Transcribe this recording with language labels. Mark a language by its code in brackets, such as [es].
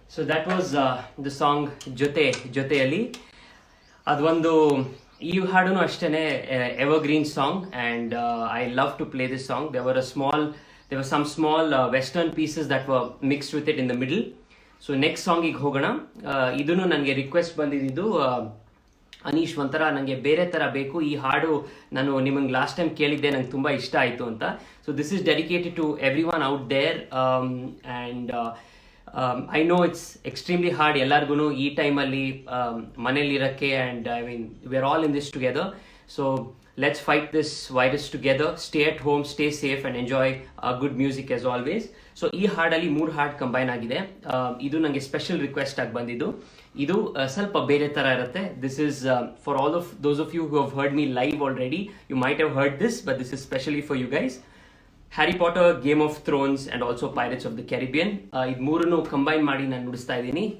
[en] that was the song ಜೊತೆಯಲ್ಲಿ. [kn] ಅದೊಂದು ಈ ಹಾಡು ಅಷ್ಟೇ [en] Evergreen song, and I love to play this song. there were some small western pieces that were mixed with it in the middle. [kn] So next ಸಾಂಗಿಗೆ ಹೋಗೋಣ. ಇದನ್ನು ನನಗೆ request ಬಂದಿದ್ದು, ಅನೀಶ್ ಒಂಥರ ನನಗೆ ಬೇರೆ ಥರ ಬೇಕು, ಈ ಹಾಡು ನಾನು ನಿಮಗೆ ಲಾಸ್ಟ್ ಟೈಮ್ ಕೇಳಿದ್ದೆ, ನಂಗೆ ತುಂಬ ಇಷ್ಟ ಆಯಿತು ಅಂತ. [en] so this is dedicated to everyone out there, and I know it's extremely hard [kn] ಎಲ್ಲರಿಗೂ ಈ ಟೈಮಲ್ಲಿ ಮನೇಲಿರೋಕ್ಕೆ, [en] And I mean we are all in this together. So let's fight this virus together. Stay at home, stay safe, and enjoy good music as always. [kn] So ಈ ಹಾಡಲ್ಲಿ 3 ಹಾಡು combine ಆಗಿದೆ. ಇದು ನನಗೆ special request ಆಗಿ ಬಂದಿದ್ದು. ಇದು ಸ್ವಲ್ಪ ಬೇರೆ ಥರ ಇರುತ್ತೆ. [en] This is for all of those of you who have heard me live already, you might have heard this, but this is specially for you guys. [kn] Harry Potter, game of Thrones, and also pirates of the ಕ್ಯಾರಿಬಿಯನ್. ಇದು ಮೂರನ್ನು combine ಮಾಡಿ ನಾನು ನುಡಿಸ್ತಾ ಇದ್ದೀನಿ.